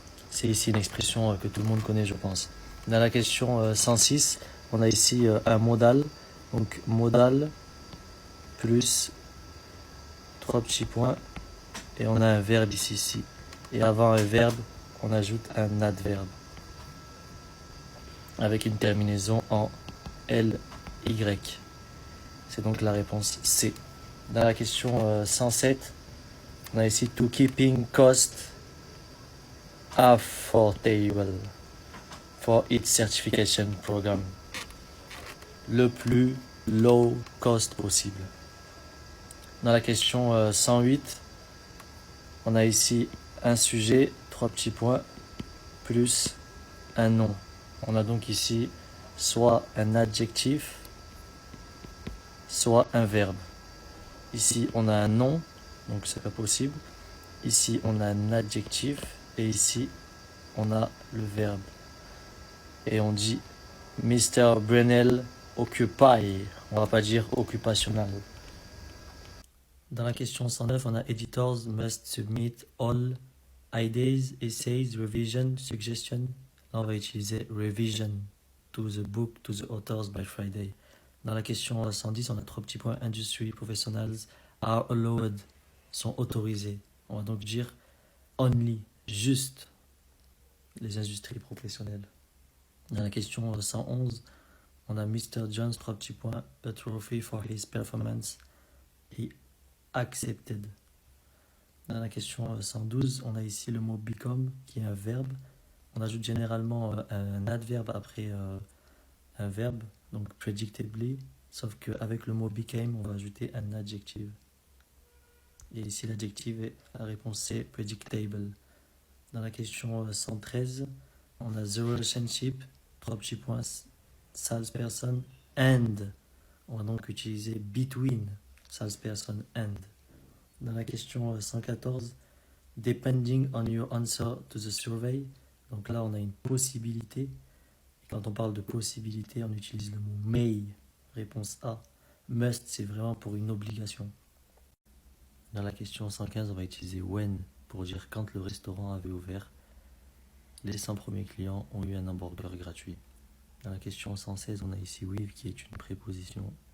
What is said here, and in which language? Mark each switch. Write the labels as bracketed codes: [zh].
[fr] C'est ici une expression que tout le monde connaît, je pense. Dans la question 106, on a ici un modal, donc modal plus 3 petits points, et on a un verbe ici. Et avant un verbe, on ajoute un adverbe avec une terminaison en ly. C'est donc la réponse C. Dans la question 107, on a ici [en] to keeping cost affordable for its certification program. [fr] Le plus low cost possible. Dans la question 108, on a ici un sujet, 3 petits points, plus un nom. On a donc ici soit un adjectif, soit un verbe. Ici, on a un nom, donc c'est pas possible. Ici, on a un adjectif, et ici, on a le verbe. Et on dit Mr. Brunel occupy. On va pas dire occupationnel. Dans la question 109, on a [en] editors must submit all ideas, essays, revision, suggestions. [fr] Là, on va utiliser [en] revision to the book, to the authors by Friday. [fr] Dans la question 110, on a 3 petits points. [en] Industry professionals are allowed, [fr] sont autorisés. On va donc dire only, juste les industries professionnelles. Dans la question 111, on a Mr. Jones, 3 petits points. [en] A trophy for his performance est accepted. [fr] Dans la question 112, on a ici le mot become qui est un verbe. On ajoute généralement un adverbe après un verbe, donc predictably, sauf qu'avec le mot became, on va ajouter un adjectif. Et ici, l'adjectif est la réponse C, predictable. Dans la question 113, on a [en] the relationship, [fr] 3 petits points, [en] salesperson and. [fr] On va donc utiliser between, salesperson and. Dans la question 114, [en] depending on your answer to the survey. [fr] Donc là, on a une possibilité. Et quand on parle de possibilité, on utilise le mot may. Réponse A. Must, c'est vraiment pour une obligation. Dans la question 115, on va utiliser when pour dire quand le restaurant avait ouvert. Les 100 premiers clients ont eu un hamburger gratuit. Dans la question 116, on a ici with qui est une préposition.